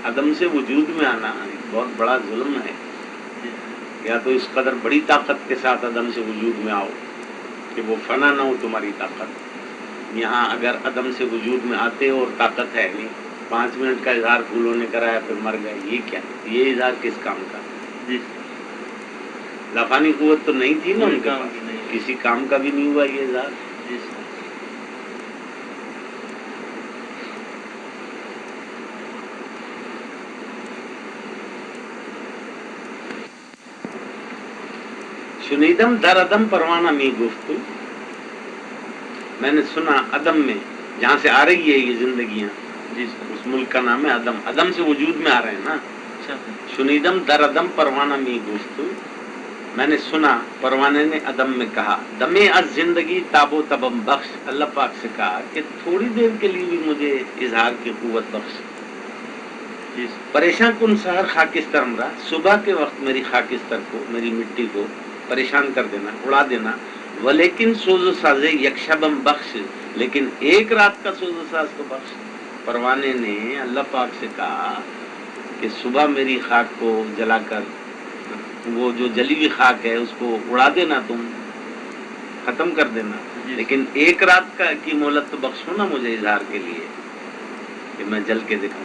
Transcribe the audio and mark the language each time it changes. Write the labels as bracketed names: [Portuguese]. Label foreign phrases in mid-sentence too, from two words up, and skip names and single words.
[Urdu] عدم سے وجود میں آنا بہت بڑا ظلم ہے. یا تو اس قدر بڑی طاقت کے ساتھ عدم سے وجود میں آؤ کہ وہ فنا نہ ہو تمہاری طاقت. یہاں اگر عدم سے وجود میں آتے اور طاقت ہے نہیں، 5 منٹ کا اظہار پھولوں نے کرایا پھر مر گئے، یہ کیا؟ یہ اظہار کس کام کا؟ جی لافانی قوت تو نہیں تھی نا ان کے کام پاس، کی نہیں. کسی کام کا بھی نہیں ہوا یہ اظہار. جی سر. [Persian] شنیدم در عدم پروانہ می گفتو، [Urdu] میں نے سنا عدم میں جہاں سے آ رہی ہے یہ زندگیاں. جی سر. اس ملک کا نام ہے عدم. عدم سے وجود میں آ رہے ہیں نا. اچھا سر. [Persian] شنیدم در عدم پروانہ می گفتو، [Urdu] میں نے سنا پروانے نے عدم میں کہا. [Persian] دمے از زندگی تاب و تبم بخش، [Urdu] اللہ پاک سے کہا کہ تھوڑی دیر کے لیے بھی مجھے اظہار کی قوت بخش. جی سر. [Persian] پریشان کن سحر خاکستر امرا، [Urdu] صبح کے وقت میری خاکستر کو، میری مٹی کو پریشان کر دینا، اڑا دینا. [Persian] ولیکن سوز و ساز یک شبم بخش، [Urdu] لیکن ایک رات کا سوز و ساز کو بخش. پروانے نے اللہ پاک سے کہا کہ صبح میری خاک کو جلا کر، وہ جو جلی ہوئی خاک ہے اس کو اڑا دینا، تم ختم کر دینا، لیکن ایک رات کا کی مہلت تو بخشو نا مجھے اظہار کے لیے کہ میں جل کے دکھاؤں.